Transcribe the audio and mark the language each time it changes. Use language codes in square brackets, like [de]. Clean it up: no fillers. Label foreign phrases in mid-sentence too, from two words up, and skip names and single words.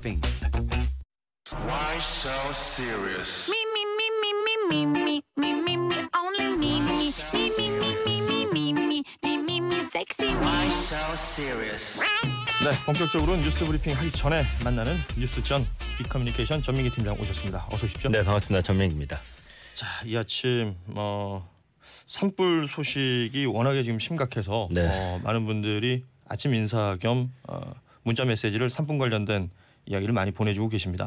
[en] briefing. Why so serious? Me, me, me, me, me, me, me, me, me, me, only me, me, me, me, me, me, me, me, me, me, me, me, sexy me. Why so serious? [ko] 네, 본격적으로 뉴스 브리핑 하기 전에 만나는 뉴스전 빅커뮤니케이션 전민기 팀장 오셨습니다. 어서 오십시오. 네, 반갑습니다. 전민기입니다. 자, 이 아침 산불 소식이 워낙에 지금 심각해서 네. 많은 분들이 아침 인사 겸 문자 메시지를 산불 관련된 이야기를 많이 보내주고 계십니다.